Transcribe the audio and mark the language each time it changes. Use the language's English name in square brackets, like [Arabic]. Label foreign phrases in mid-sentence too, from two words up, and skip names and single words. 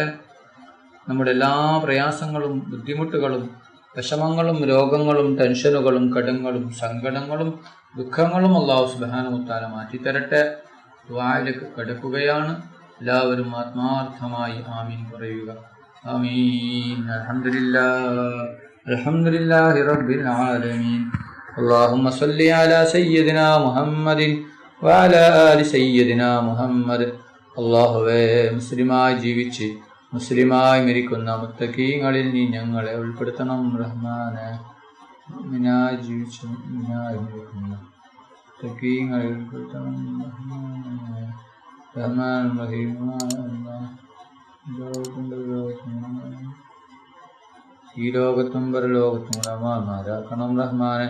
[Malayalam] നമ്മുടെ എല്ലാ പ്രയാസങ്ങളും ബുദ്ധിമുട്ടുകളും വിഷമങ്ങളും രോഗങ്ങളും ടെൻഷനുകളും കടങ്ങളും സങ്കടങ്ങളും ദുഃഖങ്ങളും [Arabic] الله سبحانه وتعالى [Malayalam] മാറ്റിത്തരട്ടെ. ദുആയിലേക്ക് കടക്കുകയാണ്. എല്ലാവരും ആത്മാർത്ഥമായി ആമീൻ പറയുക. ആമീൻ. [Arabic] الحمد لله رب العالمين. اللهم صل على سيدنا محمد وعلى آل سيدنا محمد. [Malayalam] അല്ലാഹുവേ, മുസ്ലിമായി ജീവിച്ച് മുസ്ലിമായി മരിക്കുന്ന മുത്തഖീങ്ങളിൽ നീ ഞങ്ങളെ ഉൾപ്പെടുത്തണം റഹ്മാനെ. മുഅ്മിനായി ജീവിച്ച് മുഅ്മിനായി മരിക്കുന്ന മുത്തഖീങ്ങളിൽ ഉൾപ്പെടുത്തണം റഹ്മാനെ. റഹ്മാൻ റഹീമായ അല്ലാഹ്, ഈ ലോകത്തും പരലോകത്തും റഹ്മാനാരാക്കണം റഹ്മാനെ.